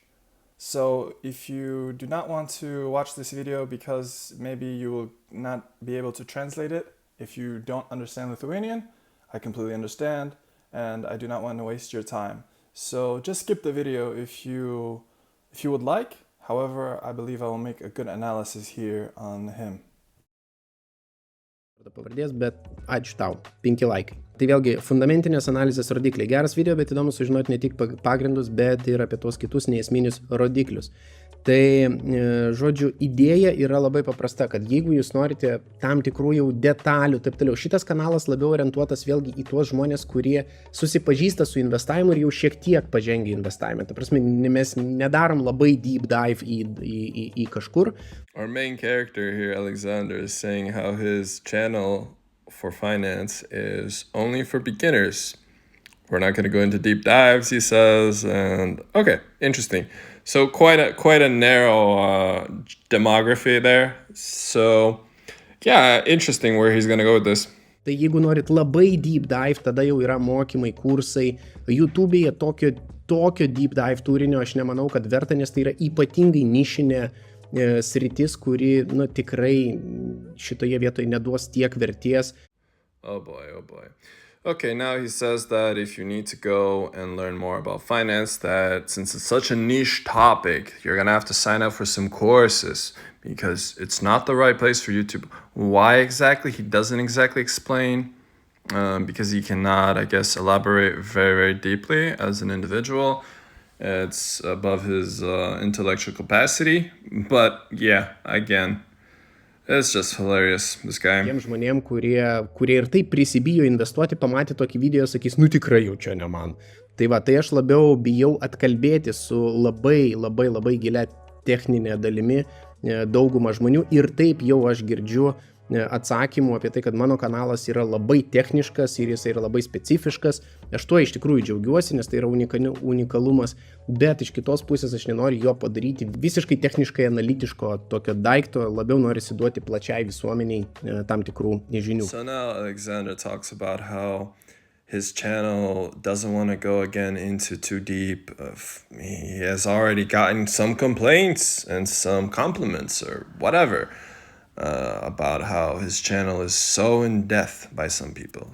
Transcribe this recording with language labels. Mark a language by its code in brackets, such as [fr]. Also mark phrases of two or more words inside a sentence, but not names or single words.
[en] So if you do not want to watch this video because maybe you will not be able to translate it, if you don't understand Lithuanian, I completely understand and I do not want to waste your time. So just skip the video if you would like. However, I believe I will make a good analysis here on him. [lt] Pavardės, bet ačiū tau, 5 laikai. Tai vėlgi fundamentinės analizės rodikliai. Geras video, bet įdomu sužinoti ne tik pagrindus, bet ir apie tos kitus neesminius rodiklius. Tai, žodžiu, idėja yra labai paprasta, kad jeigu jūs norite tam tikrų jau detalių, taip toliau, šitas kanalas labiau orientuotas vėlgi į tuos žmonės, kurie susipažįsta su investavimu ir jau šiek tiek pažengia investavime. Ta prasme, mes nedarom labai [en] deep dive [lt] į kažkur. [en] Our main character here, Alexander, is saying how his channel for finance is only for beginners. We're not going to go into deep dives, he says, and okay, interesting. So quite a narrow demography there. So yeah, interesting where he's going to go with this. [lt] Tai jeigu norit labai [en] deep dive, [lt] tada jau yra mokymai, kursai. YouTube'e tokio [en] deep dive [lt] turinio aš nemanau, kad verta, nes tai yra ypatingai nišinė sritis, kuri tikrai šitoje vietoje neduos tiek vertės. [en] Oh boy. Okay, now he says that if you need to go and learn more about finance, that since it's such a niche topic, you're going to have to sign up for some courses because it's not the right place for YouTube. Why exactly? He doesn't exactly explain because he cannot, I guess, elaborate very, very deeply as an individual. It's above his intellectual capacity. But yeah, again, it's just hilarious, this guy. [lt] Tiem žmonėm, kurie ir taip prisibijo investuoti, pamatė tokį video, sakys, tikrai jau čia ne man. Tai aš labiau bijau atkalbėti su labai gilia techninė dalimi daugumą žmonių ir taip jau aš girdžiu atsakymų apie tai, kad mano kanalas yra labai techniškas ir jis yra labai specifiškas. Aš tuo iš tikrųjų džiaugiuosi, nes tai yra unikalumas, bet iš kitos pusės aš nenoriu jo padaryti visiškai techniškai analitiško tokio daikto, labiau norisi duoti plačiai visuomeniai tam tikrų žinių. [en] So now Alexander talks about how his channel doesn't want to go again into too deep. He has already gotten some complaints and some compliments or whatever. About how his channel is so in depth by some people.